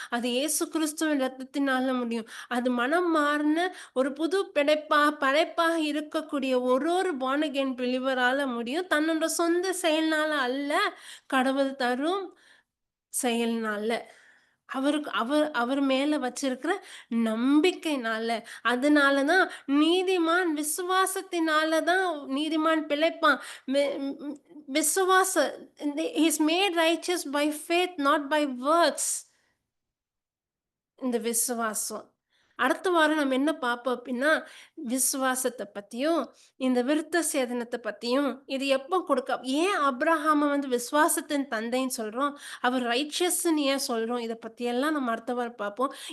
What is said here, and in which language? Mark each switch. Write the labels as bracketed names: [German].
[Tamil] அது இயேசு கிறிஸ்துவின் இரத்தத்தினால முடியும். அது மனம் மாறுன ஒரு புது படைப்பாக இருக்கக்கூடிய ஒரு பார்ன் அகைன் பிலீவரால முடியும். தன்னோட சொந்த செயல்னால அல்ல, கடவுள் தரும் செயல்னால. அவர் மேல வச்சிருக்கிற நம்பிக்கைனால. அதனால தான் நீதிமான் விசுவாசத்தினால தான் நீதிமான் பிழைப்பான். வி ம் விசுவாச [English] he is made righteous by faith, not by works. [Tamil] இந்த விசுவாசம். அடுத்த வாரம் நம்ம என்ன பார்ப்போம் அப்படின்னா, விசுவாசத்த பத்தியும், இந்த விருத்த சேதனத்த பத்தியும், இது எப்ப ஏன் ஆபிரகாம விசுவாசத்தின் தந்தைன்னு சொல்றோம்? அவர் ரைச்சியஸ்ன்னு ஏன் சொல்றோம்? இத பத்தியெல்லாம் நம்ம அடுத்த வாரம் பார்ப்போம்.